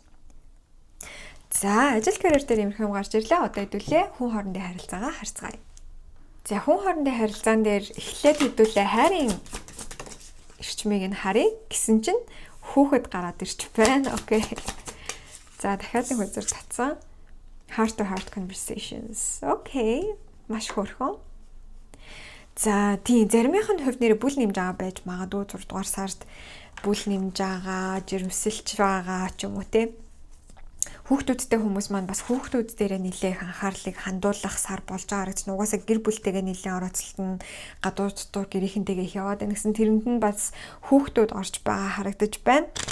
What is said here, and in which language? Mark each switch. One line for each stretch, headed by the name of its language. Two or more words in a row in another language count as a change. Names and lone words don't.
Mongolian: За, ажил карьер дээр юмрх юм гарч ирлээ. Одоо хэдүүлээ хүн хоорондын харилцаагаа харьцгаая. За, хүн хоорондын харилцаан дээр эхлээд хэдүүлээ хайрын эрчмийг нь харъя гэсэн чинь хүүхэд гараад ирч байна. Окей. За, дахиад нэг үзэр татсан.
English: Heart to heart conversations.
Mongolian: Окей. Маш хөөрхөн. За, тийм заримынхын хувьд нэр бүл нэмж байгаа байж магадгүй 6 дугаар сард бүл нэмж байгаа, жирэмсэлж байгаа ч юм уу те. Хүүхдүүдтэй хүмүүс маань бас хүүхдүүд дээрээ нэлээх анхаарлыг хандуулах сар болж байгаа гэж угаасаа гэр бүлтэйгээ нэлээд орооцолтон гадуур дотор гэрийнхэнтэйгээ яваад байна гэсэн тэрэнд нь бас хүүхдүүд орж байгаа харагдаж байна.